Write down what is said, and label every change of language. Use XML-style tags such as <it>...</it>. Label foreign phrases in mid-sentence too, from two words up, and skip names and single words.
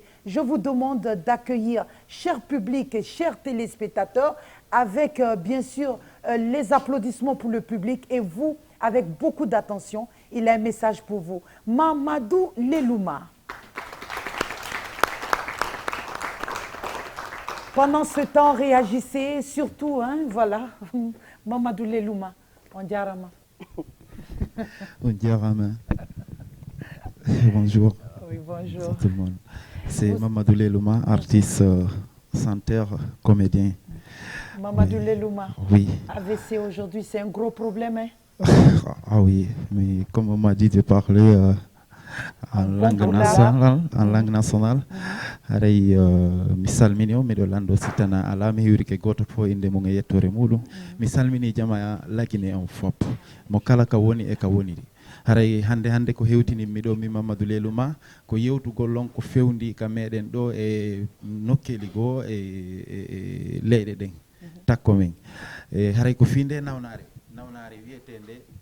<fr>Je vous demande d'accueillir, cher public et chers téléspectateurs, avec bien sûr les applaudissements pour le public et vous, avec beaucoup d'attention, il a un message pour vous. Mamadou Lelouma. Pendant ce temps, réagissez, surtout, hein, voilà.</fr> <ff>Mamadou Lelouma, on diarama. On diarama.</ff> <fr>Bonjour. Oui, bonjour. Tout le monde. C'est Mamadou Lelouma, artiste, chanteur, comédien. Mamadou Lelouma. Oui. AVC aujourd'hui, c'est un gros problème, hein? Ah oui, mais comme on m'a dit de parler en langue nationale,</fr> <ff>aray mi salmini o miɗo lando sitana ala mi hiwri ke goto fo inde mum e yettore muɗum mi salmini jama lakine on fop mo kala ka woni e ka woniri haray hande ko hewtinimmi ɗo mi Mamadou Lelouma ko yewtugol on ko fewndi ka meɗen ɗo e nokkeli goo e leyɗe ɗen takko men e haray ko finde nawnare wiyetende</ff>